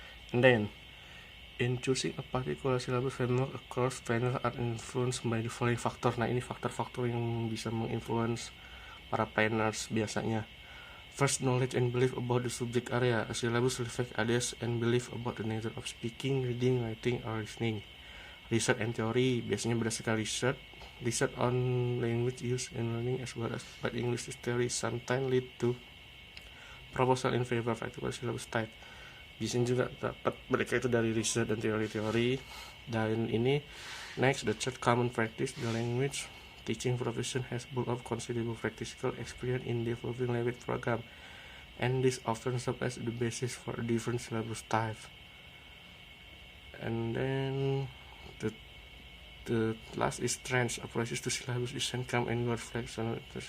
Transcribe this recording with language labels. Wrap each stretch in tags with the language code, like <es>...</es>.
<en>And then in choosing a particular syllabus framework, of course trainers are influenced by the following factor.</en> <id>Nah, ini faktor-faktor yang bisa menginfluence para planners biasanya.</id> <en>First, knowledge and belief about the subject area. A syllabus reflects ideas and belief about the nature of speaking, reading, writing, or listening. Research and theory, biasanya berdasarkan research on language use and learning as well as bad English theory sometimes lead to proposal in favor of particular syllabus type.</en> <id>Biasanya juga dapat mereka itu dari research dan teori-teori.</id> <en>Dan ini next, the third common practice, the language teaching profession has built up considerable practical experience in developing language program, and this often serves as the basis for a different syllabus type. And then the last is trends, approaches to syllabus is come and go flexible.</en>